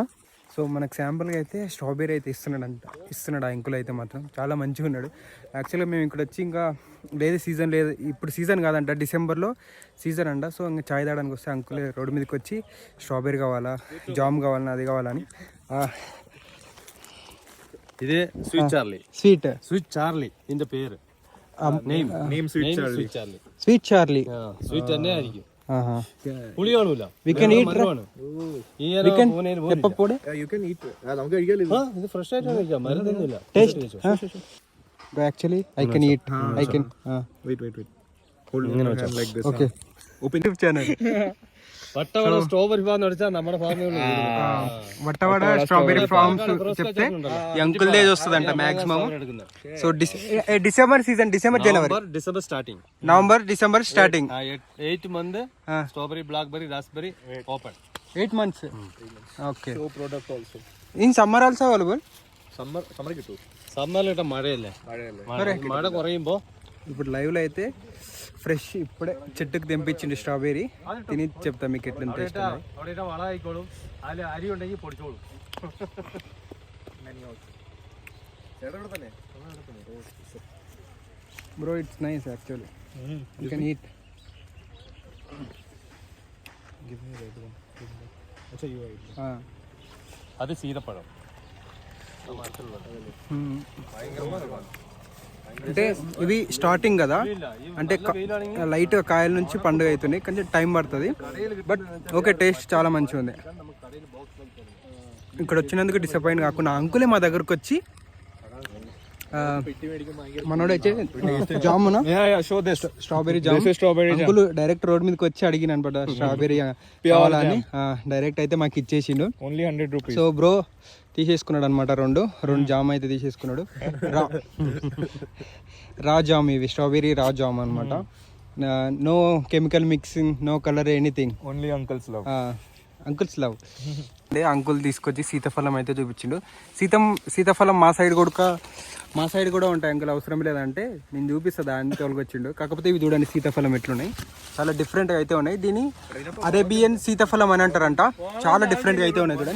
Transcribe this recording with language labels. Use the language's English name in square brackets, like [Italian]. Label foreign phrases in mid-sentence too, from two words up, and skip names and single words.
[Telugu] సో మనకు శాంపుల్గా అయితే స్ట్రాబెర్రీ అయితే ఇస్తున్నాడు ఆ అంకుల్ అయితే మాత్రం చాలా మంచిగా ఉన్నాడు. యాక్చువల్గా మేము ఇక్కడ వచ్చి ఇంకా సీజన్ లేదు, ఇప్పుడు సీజన్ కాదంట, డిసెంబర్లో సీజన్ అంట. సో ఇంకా చాయ్ తాగడానికి వస్తే అంకుల్ రోడ్డు మీదకి వచ్చి స్ట్రాబెర్రీ కావాలా, జామ్ కావాలని, అది కావాలని. [Malayalam] ഇത് സ്വീറ്റ് ചാർലി. സ്വീറ്റ് ചാർലി ഇതിന്റെ പേര്. സ്വീറ്റ് ചാർലി സ്വീറ്റ് തന്നെ ആയിരിക്കും. പുളി കാണൂല. ഇത് ഫ്രഷ് ആയിട്ട് കഴിക്കാം, മരുന്നൊന്നുമില്ല. [English] Actually, I can eat. I can. Wait. Okay. Open YouTube channel. [Malayalam] വട്ടവട സ്ട്രോബെറി ഫാം അടിച്ചാൽ നമ്മുടെ ഫാമിൽ [Telugu] వట్టవాడ స్ట్రాబెర్రీ ఫార్మ్స్ చెప్తే ఈ అంకుల్ డే వస్తుందంట మాక్సిమం. [English] So December season, December starting, November December starting 8 month strawberry, blackberry, raspberry open 8 months. Okay. So product also. In summer also available? [Malayalam] Summer കിട്ടും. സമ്മറിലിട്ട മഴയല്ലേ, മഴ കുറയുമ്പോ. [Telugu] ఇప్పుడు లైవ్లో అయితే ఫ్రెష్ ఇప్పుడే చెట్టుకు తెంపించింది స్ట్రాబెర్రీ, తిని చెప్తా మీకు ఎట్లా టేస్ట్. [Malayalam] അവിടെ വള ആയിക്കോളും, അതിൽ അരി ഉണ്ടെങ്കിൽ പൊടിച്ചോളും. [English] Bro it's nice actually, you can eat. [Malayalam] അത് സീതപ്പഴം. [Telugu] అంటే ఇవి స్టార్టింగ్ కదా, అంటే లైట్గా కాయల నుంచి పండుగ అవుతున్నాయి, కొంచెం టైం పడుతుంది. [English] But okay, [Telugu] టేస్ట్ చాలా మంచిగా ఉంది. ఇక్కడ వచ్చినందుకు డిసప్పాయింట్ కాకుండా అంకులే మా దగ్గరకు వచ్చి మనోడైతే జామున [English] strawberry jam uncle direct road [Telugu] మీదకి వచ్చి అడిగిన అనమాట స్ట్రాబెర్రీ కావాలని. డైరెక్ట్ అయితే మాకు ఇచ్చేసిండు. [English] Only 100 rupees. [Telugu] సో బ్రో తీసేసుకున్నాడు అనమాట, రెండు జామ్ అయితే తీసేసుకున్నాడు. [English] raw jam, [Telugu] ఇవి [English] strawberry raw jam [Telugu] అనమాట. [English] No chemical mixing, no colour, ఎనీథింగ్. Only uncle's love. Uncle's love. [Telugu] అంటే అంకుల్ తీసుకొచ్చి సీతాఫలం అయితే చూపించిండు. సీతాఫలం మా సైడ్ కూడా ఉంటాయి అంకుల్, అవసరం లేదంటే నేను చూపిస్తా, దాన్ని తోలుకొచ్చిండు. కాకపోతే ఇవి చూడండి సీతాఫలం ఎట్లున్నాయి, చాలా డిఫరెంట్గా అయితే ఉన్నాయి. దీన్ని అరేబియన్ సీతాఫలం అని అంటారంట. చాలా డిఫరెంట్గా అయితే ఉన్నాయి చూడండి.